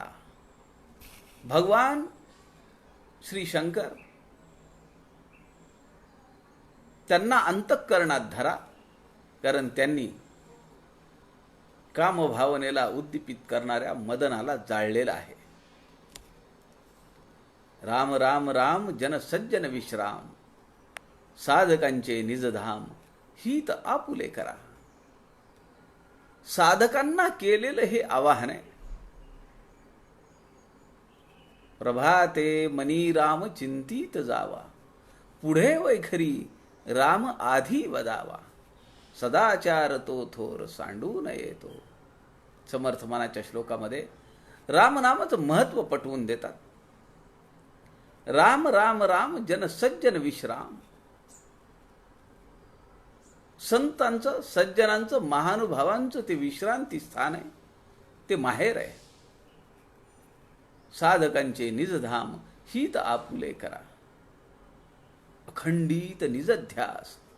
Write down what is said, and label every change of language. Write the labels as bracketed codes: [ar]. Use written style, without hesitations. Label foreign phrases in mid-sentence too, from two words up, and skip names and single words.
[mr] भगवान श्री शंकर त्यांना अंतःकरणात धरा, कारण त्यांनी कामभावनेला उद्दीपित करणाऱ्या मदनाला जाळलेला आहे. राम राम राम, जनसज्जन विश्राम, साधकांचे निजधाम, हित आपुले करा. साधकांना केलेलं हे आवाहन आहे. प्रभाते मनी राम चिंतित जावा, पुढे वैखरी राम आधी वदावा, सदाचार तो थोर सांडू न येतो. समर्थमानाच्या श्लोकामध्ये रामनामाचं महत्व पटवून देतात. राम राम राम, जनसज्जन विश्राम. संतांचं, सज्जनांचं, महानुभावांचं ते विश्रांती स्थान आहे, ते माहेर आहे. साधकांचे निजधाम, हित आपुले करा. अखंडित निजध्यास.